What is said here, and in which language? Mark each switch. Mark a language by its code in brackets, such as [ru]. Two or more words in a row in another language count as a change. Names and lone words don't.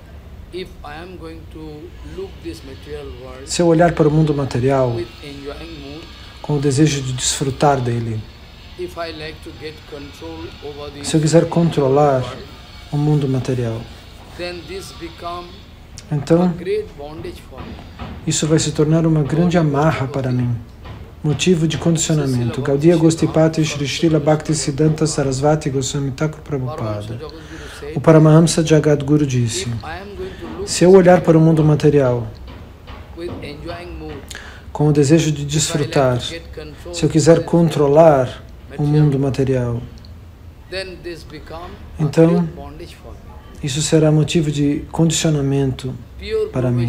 [pt] se eu olhar para o mundo material com o desejo de desfrutar dele, se eu quiser controlar o mundo material, então isso vai se tornar uma grande amarra para mim, motivo de condicionamento. Gaudiya Gostipati Shri Srila Bhaktisiddhanta Sarasvati Goswami Thakur Prabhupada. O Paramahamsa Jagadguru disse: se eu olhar para o mundo material com o desejo de desfrutar, se eu quiser controlar o mundo material, então isso será motivo de condicionamento para mim.